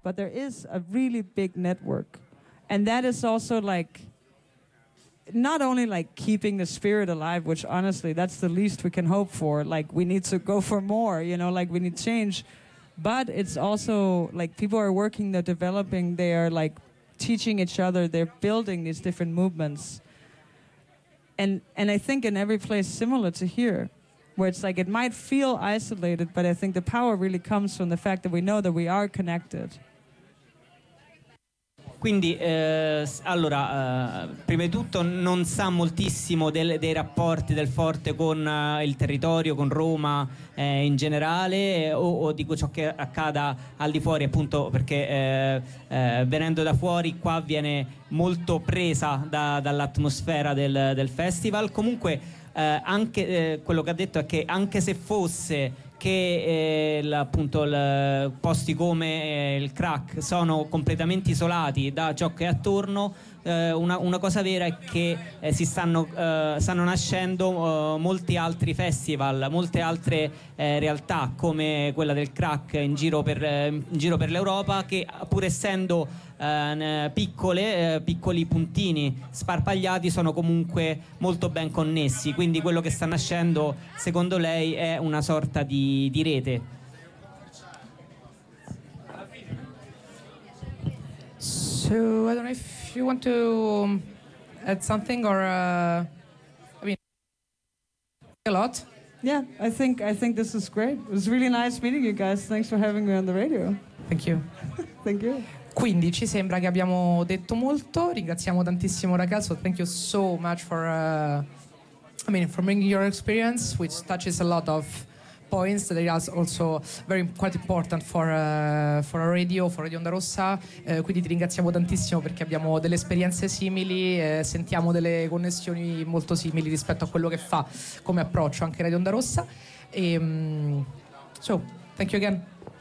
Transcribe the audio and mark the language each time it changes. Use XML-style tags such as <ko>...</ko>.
<en>But there is a really big network, and that is also like not only like keeping the spirit alive, which honestly that's the least we can hope for, like we need to go for more, you know, like we need change, but it's also like people are working, they're developing, they are like teaching each other, they're building these different movements. And I think in every place similar to here, where it's like it might feel isolated, but I think the power really comes from the fact that we know that we are connected.</en> <it>Quindi, allora, prima di tutto non sa moltissimo dei rapporti del forte con il territorio, con Roma in generale, o di ciò che accada al di fuori, appunto, perché venendo da fuori qua viene molto presa dall'atmosfera del festival. Comunque, anche quello che ha detto è che anche se fosse che posti come il crack sono completamente isolati da ciò che è attorno, una cosa vera è che stanno nascendo molti altri festival, molte altre realtà come quella del crack in giro per l'Europa, che pur essendo piccoli puntini sparpagliati sono comunque molto ben connessi. Quindi quello che sta nascendo secondo lei è una sorta di rete.</it> <en>So I don't know if you want to add something or a lot. Yeah, I think this is great. It was really nice meeting you guys. Thanks for having me on the radio. Thank you. Thank you.</en> <it>Quindi ci sembra che abbiamo detto molto. Ringraziamo tantissimo Ragazzo.</it> <en>Thank you so much for bringing your experience, which touches a lot of points that are also quite important for a radio, for Radio Onda Rossa.</en> <it>Quindi ti ringraziamo tantissimo perché abbiamo delle esperienze simili, sentiamo delle connessioni molto simili rispetto a quello che fa come approccio anche Radio Onda Rossa.</it> <en>So, thank you again.</en>